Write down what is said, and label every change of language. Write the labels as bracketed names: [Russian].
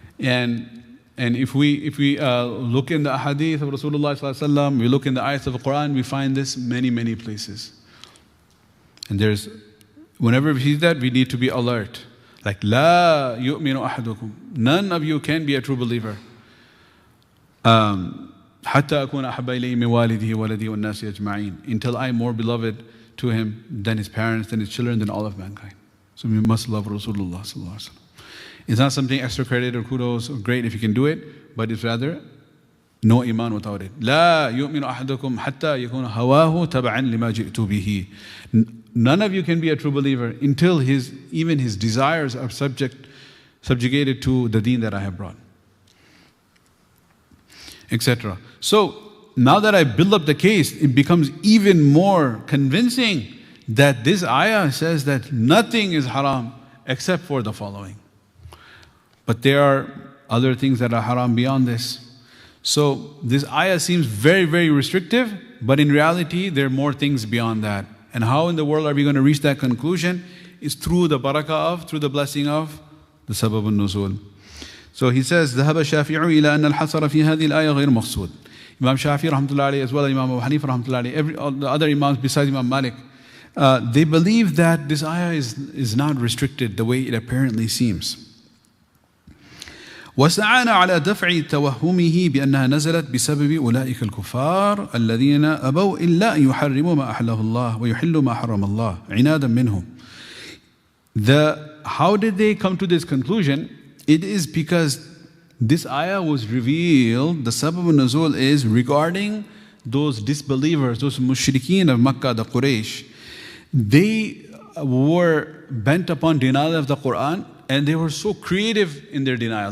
[English] And if we look in the hadith of Rasulullah sallallahu alaihi wasallam, we look in the ayats of the Quran, we find this many places. And whenever we see that, we need to be alert. Like, [Arabic] La yu'minu ahadukum. [English] None of you can be a true believer. [Arabic] حتى أكون أحب إليه من والده وولده والناس أجمعين. [English] Until I am more beloved to him than his parents, than his children, than all of mankind. So we must love Rasulullah sallallahu alaihi wasallam. It's not something extra credit or kudos or great if you can do it, but it's rather no iman without it. [Arabic] لا يؤمن أحدكم حتى يكون هواه تبعا لما جئت به. [English] None of you can be a true believer until even his desires are subjugated to the deen that I have brought, etc. So now that I build up the case, it becomes even more convincing that this ayah says that nothing is haram except for the following. But there are other things that are haram beyond this. So this ayah seems very restrictive, but in reality there are more things beyond that. And how in the world are we going to reach that conclusion? Is through the barakah through the blessing of the Asbāb al-Nuzūl. So he says, [Arabic] ذهب الشافعي إلى أن الحصر في هذه الآية غير مقصود. [English] Imam Shafi'i rahmatullahi alayhi, as well as Imam Abu Hanifa rahmatullahi alayhi, all the other Imams besides Imam Malik, they believe that this ayah is not restricted the way it apparently seems. [Arabic] واستعان على دفع توهمه بأنها نزلت بسبب أولئك الكفار الذين أبوا إلا أن يحرموا ما أحله الله ويحلوا ما حرم الله عنادا منهم. [English] How did they come to this conclusion? It is because this ayah was revealed, the Asbāb al-Nuzūl is regarding those disbelievers, those mushrikeen of Makkah, the Quraysh. They were bent upon denial of the Quran, and they were so creative in their denial.